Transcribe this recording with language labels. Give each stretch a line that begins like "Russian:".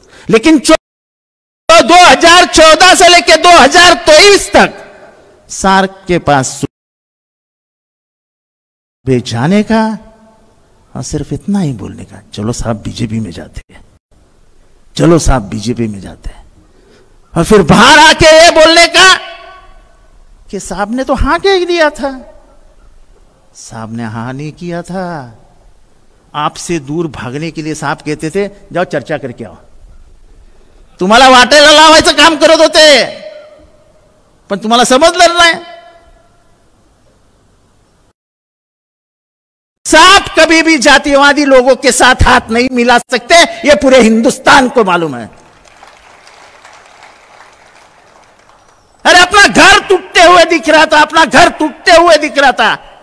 Hindi: लेकिन 2014 से लेकर 2023 तक सार्क के पास जाने का और सिर्फ इतना ही बोलने का, चलो साहब बीजेपी में जाते हैं, चलो साहब बीजेपी में जाते हैं, और फिर बाहर आके ये बोलने का कि साहब ने तो हां कह दिया था। साहब ने हां नहीं किया था। आपसे दूर भागने के लिए साहब कहते थे जाओ चर्चा करके आओ,
Marathi: तुम्हाला वाटेला लावायचं काम करत होते, पण तुम्हाला समजलं नाही।
Hindi: साहब कभी भी जातिवादी लोगों के साथ हाथ नहीं मिला सकते, यह पूरे हिंदुस्तान को मालूम है। अरे अपना घर टूटते हुए दिख रहा था, अपना घर टूटते हुए दिख रहा था।